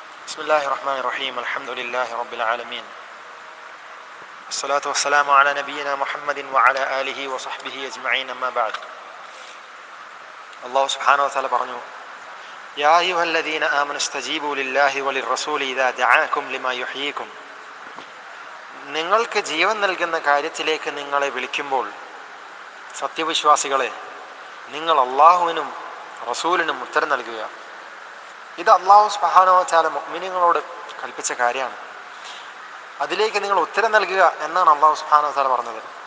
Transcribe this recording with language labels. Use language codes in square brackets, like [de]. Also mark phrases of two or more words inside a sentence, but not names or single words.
[ar] بسم الله الرحمن الرحيم الحمد لله رب العالمين الصلاة والسلام على نبينا محمد وعلى آله وصحبه أجمعين أما بعد الله سبحانه وتعالى പറഞ്ഞു يا أيها الذين آمنوا استجيبوا لله وللرسول إذا دعاكم لما يحييكم [ml] നിങ്ങൾക്ക് ജീവൻ നൽകുന്ന കാര്യത്തിലേക്ക് നിങ്ങളെ വിളിക്കുമ്പോൾ സത്യവിശ്വാസികളെ നിങ്ങൾ അല്ലാഹുവിനും റസൂലിനും ഉത്തരം നൽകുക. ഇത് [ar] الله سبحانه وتعالى [ml] മുഅ്മിനീങ്ങളോട് കൽപ്പിച്ച കാര്യമാണ്. അതിലേക്ക് നിങ്ങൾ ഉത്തരം നൽകുക എന്നാണ് [ar] الله سبحانه وتعالى [ml] പറഞ്ഞത്.